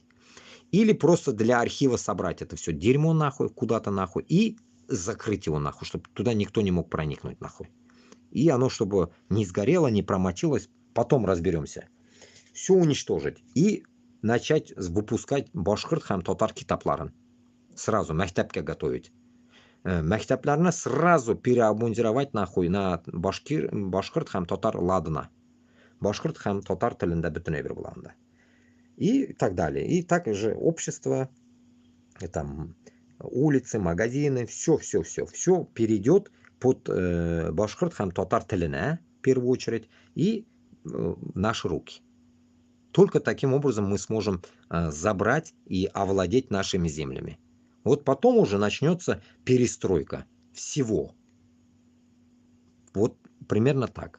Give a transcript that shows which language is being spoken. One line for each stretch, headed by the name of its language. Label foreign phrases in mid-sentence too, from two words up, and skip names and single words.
Russian: Или просто для архива собрать это все дерьмо нахуй, куда-то нахуй, и закрыть его нахуй, чтобы туда никто не мог проникнуть нахуй. И оно, чтобы не сгорело, не промочилось, потом разберемся. Все уничтожить и начать выпускать
Tatar: башкирт һәм татар китапларын.
Russian: Сразу мәктәпкә готовить. Мәктәпләрне сразу переобмундировать нахуй на
Tatar: башкирт һәм татар ладына. Башкирт һәм татар телендә бөтенләй бер булганда.
Russian: И так далее. И также общество, там, улицы, магазины, все перейдет под
Tatar: башкирт һәм татар теленә,
Russian: в первую очередь, и наши руки. Только таким образом мы сможем забрать и овладеть нашими землями. Вот потом уже начнется перестройка всего. Вот примерно так.